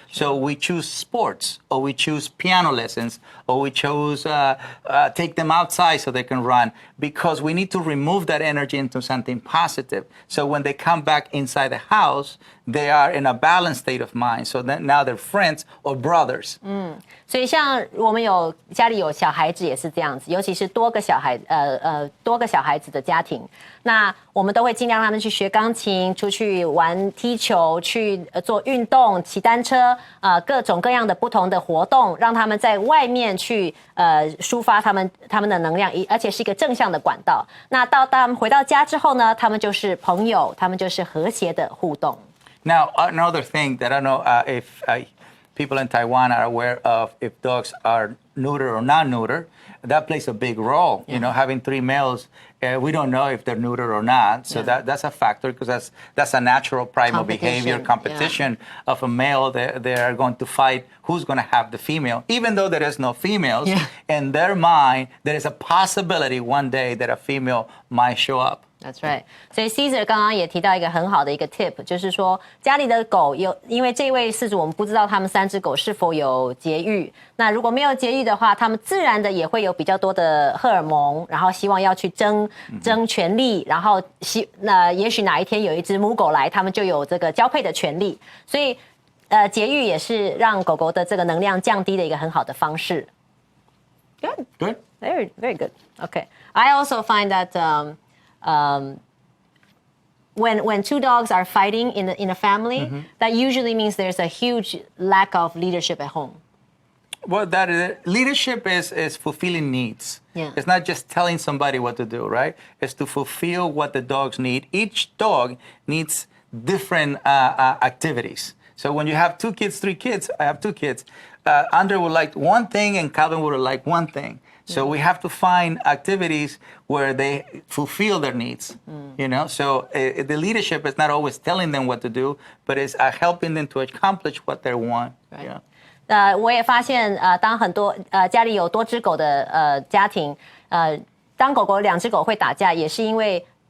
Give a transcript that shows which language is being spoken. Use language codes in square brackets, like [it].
[en] So we choose sports, or we choose piano lessons, or we choose take them outside so they can run, because we need to remove that energy into something positive. So when they come back inside the house, they are in a balanced state of mind. So then now they're friends or brothers. [zh] 所以像我们家里有小孩子也是这样子，尤其是多个小孩子的家庭，那我们都会尽量让他们去学钢琴，出去玩踢球，去做运动，骑单车，各种各样的不同的活动，让他们在外面去抒发他们的能量，而且是一个正向的管道。那当他们回到家之后呢，他们就是朋友，他们就是和谐的互动。 [en] Now, another thing that I don't know if people in Taiwan are aware of, if dogs are neuter or not neuter, that plays a big role. Having 3 males, we don't know if they're neuter or not. So that's a factor, because that's a natural primal behavior competition of a male. They are going to fight who's going to have the female, even though there is no females. Yeah. In their mind, there is a possibility one day that a female might show up. That's right. [zh] 所以 Caesar 刚刚也提到一个很好的一个 tip， 就是说家里的狗因为这位饲主我们不知道他们3只狗是否有节育，那如果没有节育的话，他们自然的也会有比较多的荷尔蒙，然后希望要去争权利，然后也许哪一天有一只母狗来，他们就有这个交配的权利，所以节育也是让狗狗的这个能量降低的一个很好的方式。 [en] Good. Very, very good. Okay. I also find that when 2 dogs are fighting in a family, that usually means there's a huge lack of leadership at home. Well, that is, leadership is fulfilling needs. Yeah. It's not just telling somebody what to do, right? It's to fulfill what the dogs need. Each dog needs different activities. So when you have 2 kids, 3 kids, I have 2 kids, Andre would like one thing and Calvin would like one thing. So we have to find activities where they fulfill their needs, So the leadership is not always telling them what to do, but it's helping them to accomplish what they want. Right. [zh] 我也发现当很多家里有多只狗的家庭，当2只狗会打架，也是因为